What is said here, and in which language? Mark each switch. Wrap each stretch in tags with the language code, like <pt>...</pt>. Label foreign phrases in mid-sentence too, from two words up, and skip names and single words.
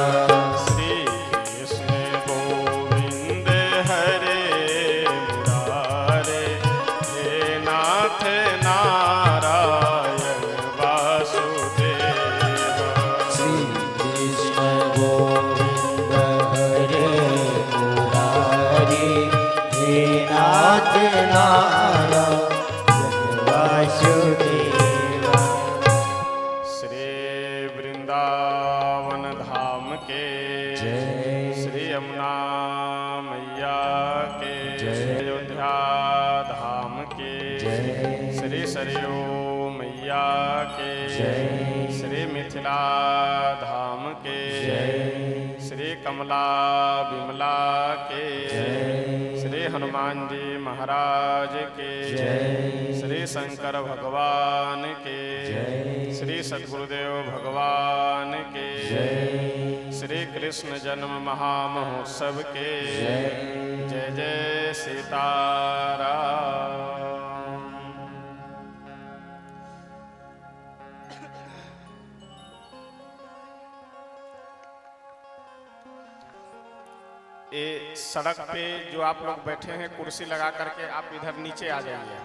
<hi>श्री कृष्ण गोविंद हरे मुरारे हे नाथ नारायण वासुदेव। श्री कृष्ण गोविंद हरे मुरारी हे नाथ नारायण वासुदेवा। श्री वृंदावन धाम के जय। श्री यमुना मैया के जय। अयोध्या धाम के जय। श्री सरयू मैया के जय। श्री मिथिला धाम के जय। श्री कमला विमला के जय। श्री हनुमान जी महाराज के जय। श्री शंकर भगवान के जय। श्री सद्गुरुदेव भगवान के जय। श्री कृष्ण जन्म महामहोत्सव के जय। जय जय सीताराम। ये सड़क पे जो आप लोग बैठे हैं कुर्सी लगा करके आप इधर नीचे आ जाइए।</hi>